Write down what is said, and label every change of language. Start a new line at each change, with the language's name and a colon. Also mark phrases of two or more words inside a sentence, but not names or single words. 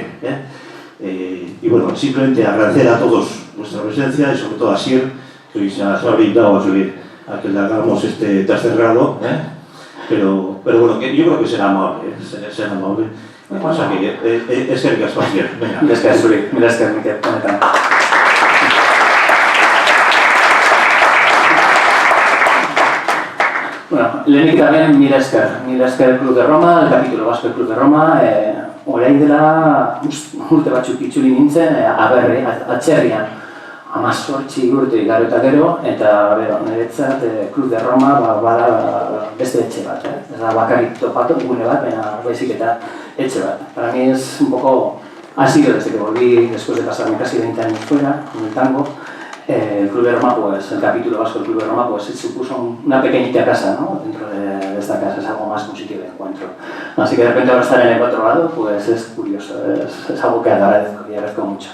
Spanish: Y bueno, simplemente agradecer a todos vuestra presencia y sobre todo a Asier, que hoy se ha brindado a que le hagamos este tercer grado, pero bueno, yo creo que será amable, será amable. O sea que es que Asier, venga.
Basque: Mila esker zuri, mila esker, Mikel, honetan. Bueno, lehenik gaben mila esker Club de Roma,
Spanish: el capítulo
Basque: Basque Club de Roma, orain dela urte batzuk itzuli nintzen, aberri, atzerrian. 18 urte igaro eta gero, eta niretzat Club de Roma bada beste etxe bat, ez da bakarrik topatu gune bat, baina baizik eta etxe bat.
Spanish: Para mí es un poco, ha sido desde que volví después de pasarme casi 20 años fuera, con el tango, el Club de Roma, pues el capítulo vasco del Club de Roma, pues supuso una pequeñita casa, ¿no? Dentro de esta casa, es algo más que un sitio de encuentro. Así que de repente ahora estar en el otro lado, pues es curioso, es algo que agradezco y agradezco mucho.